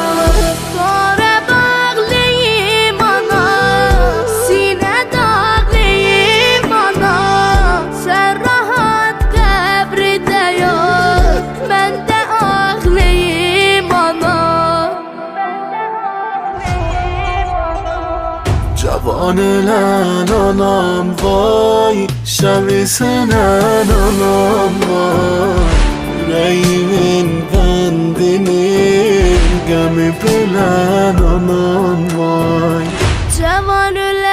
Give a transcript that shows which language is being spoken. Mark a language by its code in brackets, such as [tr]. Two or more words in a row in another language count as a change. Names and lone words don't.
[az] Qara bağlıyım ana, sinə dağlıyım ana. Sən rahat qəbridə yat, mən də ağlayım ana. [tr] Cavan ölen anam vay, şevi sönen anam vay. Yüreğimin bendini gemi bölen anam vay. [az] Cavan